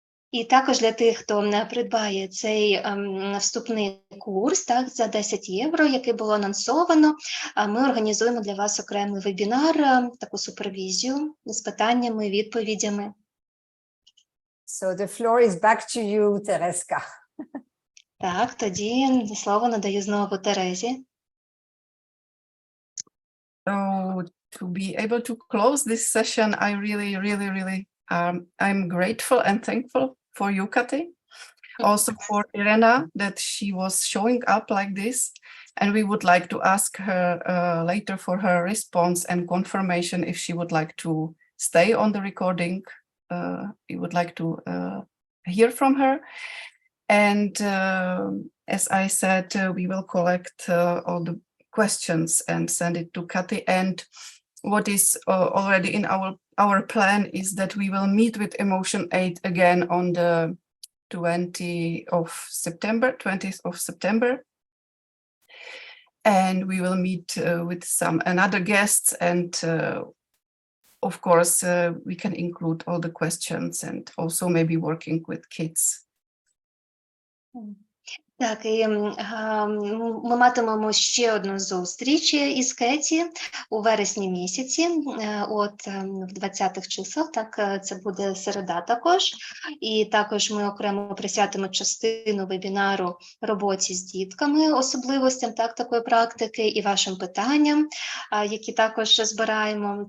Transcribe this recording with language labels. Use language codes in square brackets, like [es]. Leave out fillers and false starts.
[uk] І також для тих, хто придбає цей вступний курс, так, за 10 євро, який було анонсовано, ми організуємо для вас окремий вебінар, таку супервізію з питаннями, відповідями. [en] So the floor is back to you, Tereska. [uk] Так, тоді слово надаю знову Терезі. [en] So to be able to close this session, I really I'm grateful and thankful for you, Cathy. Also for Irena, that she was showing up like this. And we would like to ask her later for her response and confirmation if she would like to stay on the recording. We would like to hear from her. And as I said, we will collect all the questions and send it to Cathy. And what is already in our plan is that we will meet with EmotionAid again on the 20th of September. And we will meet with some another guests, and of course we can include all the questions and also maybe working with kids. [uk] Так, і ми матимемо ще одну зустріч із Кеті у вересні місяці, от в 20-х числах, так, це буде середа також, і також ми окремо присвятимо частину вебінару роботі з дітками, особливостям такої практики і вашим питанням, які також збираємо.